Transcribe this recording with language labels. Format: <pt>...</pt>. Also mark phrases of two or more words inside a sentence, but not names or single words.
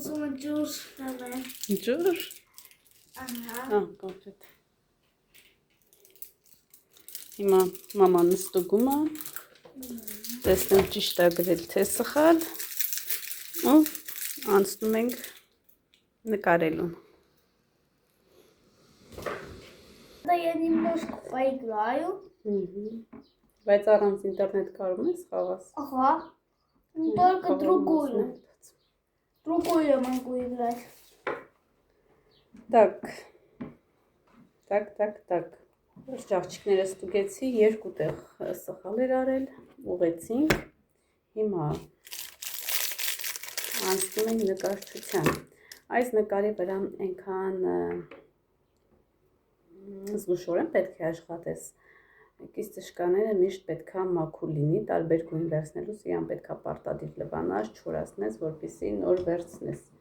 <hy>Ուզում եմ ջուր խմեմ։ Ջուր։ Ահա։ կոնկրետ։ Հիմա մաման նստուգում է, տեսնեմ ճիշտ է գրել, թե սխալ, ու անցնում ենք նկարելուն։</hy> <ru>Да я немножко поиграю.</ru> <hy>Բայց առանց ինտերնետ կարում ես խաղաս։</hy> <ru>Ага. Ну, только другую. Другую я могу играть. Так.</ru> <hy>Ջաղջիկները ստուգեցի, երկու տեղ սխալ էր արել, ուղեցինք, հիմա անցնում ենք նկարչության։ Այս նկարի վրա այնքան զգուշորեն պետք է աշխատես, կից տշկաները միշտ պետք է մաքուր լինի, տարբեր գույն վերցնելուց իրան պետք է պարտադիր լվանաս, չորացնես, որպեսզի նոր վերցնես,</hy>